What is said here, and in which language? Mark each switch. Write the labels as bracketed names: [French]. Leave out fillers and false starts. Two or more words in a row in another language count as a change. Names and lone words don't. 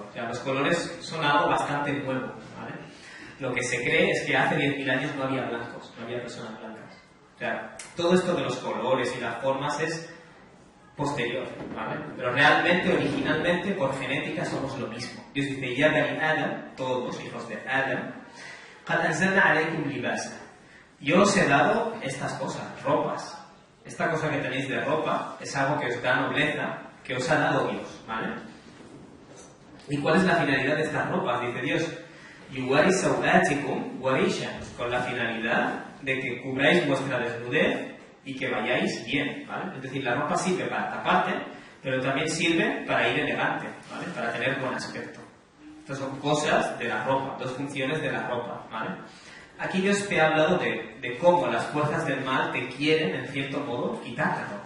[Spanish] O sea, los colores son algo bastante nuevo, ¿vale? Lo que se cree es que hace 10.000 años no había blancos, no había personas blancas. O sea, todo esto de los colores y las formas es posterior, ¿vale? Pero realmente, originalmente, por genética somos lo mismo. Dios dice, [Arabic] يا بني آدم, [Spanish] todos los hijos de Adam, [Arabic] قَدْ أَنزَلْنَا عَلَيْكُمْ لِبَاسًا, [Spanish] yo os he dado estas cosas, ropas. Esta cosa que tenéis de ropa es algo que os da nobleza, que os ha dado Dios, ¿vale? ¿Y cuál es la finalidad de estas ropas? Dice Dios, [Arabic] يُوَارِي سَوْآتِكُمْ وَرِيشًا, [Spanish] con la finalidad de que cubráis vuestra desnudez y que vayáis bien, ¿vale? Es decir, la ropa sirve para taparte, pero también sirve para ir elegante, ¿vale? Para tener buen aspecto. Estas son cosas de la ropa, dos funciones de la ropa, ¿vale? Aquí Dios te ha hablado de cómo las fuerzas del mal te quieren, en cierto modo, quitar la ropa.